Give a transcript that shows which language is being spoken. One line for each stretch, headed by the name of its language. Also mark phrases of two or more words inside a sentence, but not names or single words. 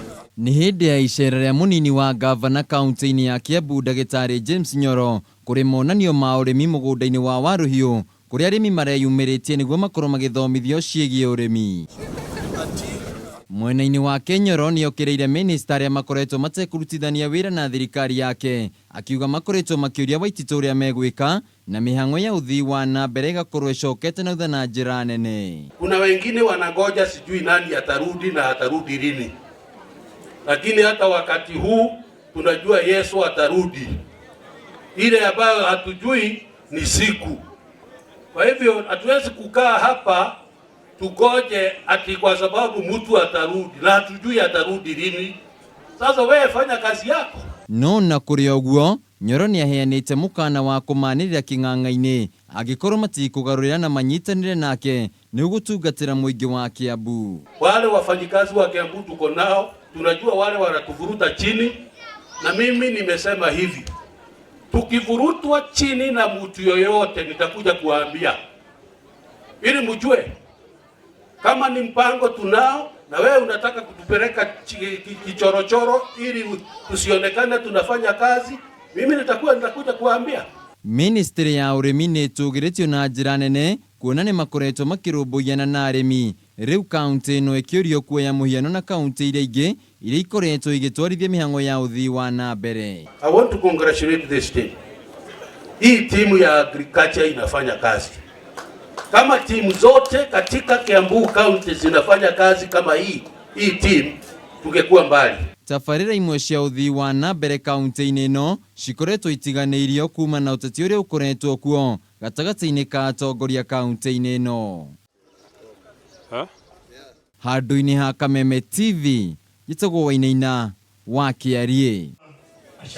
Kikuyu: Ni hindi ya icera ria munini wa ngavana kaunti-ini ya Kiambu James Nyoro kuri monanio ma urimi mugunda-ini wa waruhiu kuria arimi mareyumiritie niguo makorwo magithomithio ciigie urimi. Mwena-ini wake Nyoro niokiriire minista aria makoretwo matikoretithania wira na thirikari yake, akiuga makoretwo makiuria Waititu uria megwika na mihang'o ya uthii wa nambere igakorwo icokete na na njira nene.
Swahili: Kuna wengine wanangoja sijui nani atarudi na atarudi lini, lakini hata wakati huu tunajua Yesu atarudi. Ile ambayo hatujui ni siku. Kwa hivyo hatuwezi kukaa hapa tugoje ati kwa sababu mtu atarudi na hatujui atarudi lini. Sasa wewe fanya kazi yako.
Kikuyu: No na kuria uguo Nyoro ni aheanite mukaana wa kumanirira king'ang'a-ini agikorwo matikugarurira na manyitanire nake ni ugutungatira muingi wa Kiambu.
Swahili: Wale wafanyikazi wa Kiambu tuko nao, tunajua wale wanatuvuruta chini, na mimi nimesema hivi, tukivurutwa chini na mtu yoyote nitakuja kuambia ili mjue kama ni mpango tunao na wewe unataka kutupeleka kichorochoro ili tusionekane tunafanya kazi, mimi nitakuja kuambia.
Kikuyu: Ministry ya urimi ni tugiritio na njira nene kuona ni makoretwo makirumbuiana na arimi. Riu kaunti ino ikiurio kuoya muhiano na kaunti iria ingi iria ikoretwo igitwarithia mihang'o ya uthii wa nambere.
English: I want to congratulate the state.
Swahili: Hii timu ya agriculture inafanya kazi. Kama timu zote katika Kiambu County zinafanya kazi kama hii timu, tungekuwa mbali.
Kikuyu: Tafarira imwe cia uthii wa nambere kaunti-ini ino cikoretwo itiganeirio kuma na uteti uria ukoretwo kuo gatagati-ini ka atongoria kaunti-ini ino. Handu-ini ha Kameme TV, gitagwo Wainaina wa Kiarie.